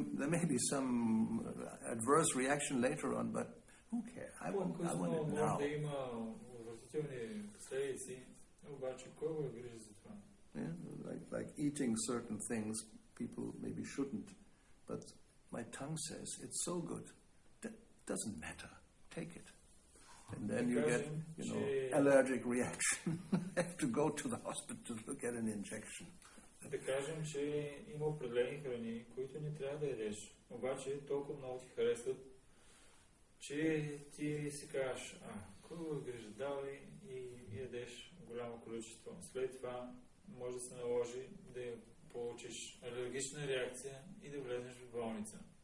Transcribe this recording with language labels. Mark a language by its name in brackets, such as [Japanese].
[English] There may be some adverse reaction later on, but who cares? I want it now. [Bulgarian] Да има отвратителни последици, обаче кой го грижи за това? [English] Like eating certain things, people maybe shouldn't, but my tongue says it's so good. That doesn't matter. Take it. And then you get, allergic reaction. Have to go to the hospital to get an injection. [Bulgarian] Да кажем, че има определени храни, които не трябва да ядеш. Обаче толкова много ти харесват, че ти си кажеш, кой го грижа, давай и ядеш голямо количество. След това може да се наложи да получиш алергична реакция и да влезеш в болница.